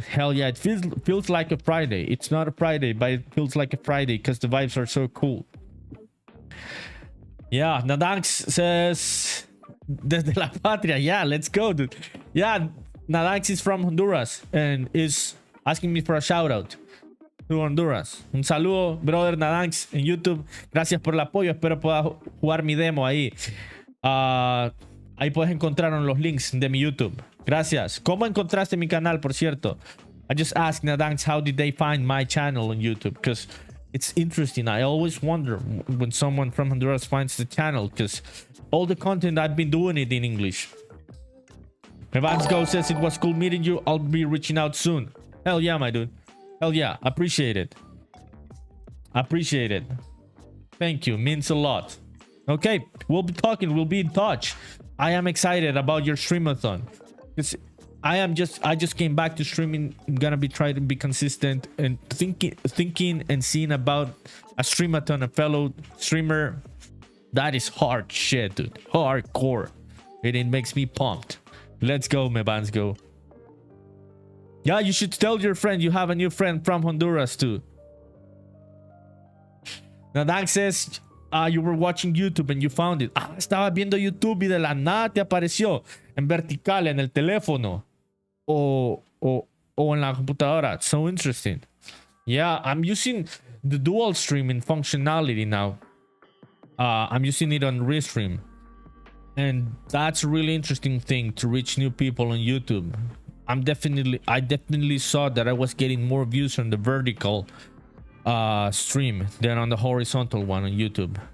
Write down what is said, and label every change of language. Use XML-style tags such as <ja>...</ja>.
<en>Hell yeah. It feels like a Friday. It's not a Friday, but it feels like a Friday because the vibes are so cool. Yeah, Nadanx says</en> <es>desde la patria.</es> <en>Yeah, let's go, dude. Yeah, Nadanx is from Honduras and is asking me for a shout out to Honduras.</en> <es>Un saludo, brother Nadanx en YouTube. Gracias por el apoyo. Espero puedas jugar mi demo ahí. Ahí puedes encontrar los links de mi YouTube. Gracias. ¿Cómo encontraste mi canal, por cierto?</es> <en>I just asked Nadanx how did they find my channel on YouTube, because it's interesting. I always wonder when someone from Honduras finds the channel, because all the content I've been doing it in English. Mevansgo says it was cool meeting you. I'll be reaching out soon. Hell yeah, my dude. Hell yeah. Appreciate it. Appreciate it. Thank you. Means a lot. Okay, we'll be talking. We'll be in touch. I am excited about your streamathon. I just came back to streaming. I'm gonna be trying to be consistent and thinking and seeing about a streamathon, a fellow streamer. That is hard shit, dude. Hardcore. And it makes me pumped. Let's go, Mevansgo. Yeah, you should tell your friend you have a new friend from Honduras too. Nadanx says you were watching YouTube and you found it.</en> <es>Estaba viendo YouTube y de la nada te apareció en vertical en el teléfono o en la computadora.</es> <en>So interesting. Yeah, I'm using the dual streaming functionality now. I'm using it on Restream, and that's a really interesting thing to reach new people on YouTube. I definitely saw that I was getting more views on the vertical stream than on the horizontal one on YouTube.</en>